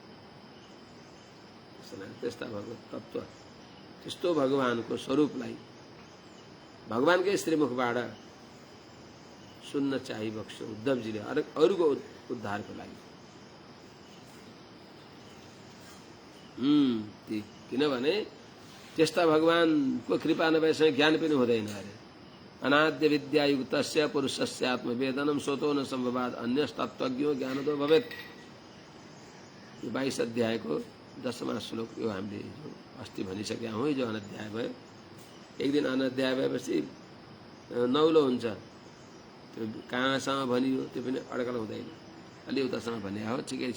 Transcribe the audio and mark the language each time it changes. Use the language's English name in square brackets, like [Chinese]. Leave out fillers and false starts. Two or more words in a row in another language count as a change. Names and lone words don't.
[Nepali] त्यस्ता भगवत तत्त्व, त्यस्तो भगवानको स्वरूपलाई भगवानकै श्रीमुखबाट सुन्न चाहिबक्स्यो उद्धवजीले अरूको उद्धारको लागि। किनभने त्यस्ता भगवानको कृपा नभएसँग ज्ञान पनि हुँदैन अरे। [Sanskrit] अनाद्य विद्यायुक्तस्य पुरुषस्य आत्मवेदनम स्वतो न सम्भवात् अन्यस्तत्त्वज्ञो ज्ञानदो भवेत्। [Nepali] यो 22 अध्यायको 10वां श्लोक यो हामीले जो अस्ति भनिसकेका हौँ। जो अनध्याय भयो, एक दिन अनध्याय भएपछि नौलो हुन्छ। त्यो कहाँसम्म भनियो त्यो पनि अड्कल हुँदैन, अलि उतासम्म भने हो ठिकै छ।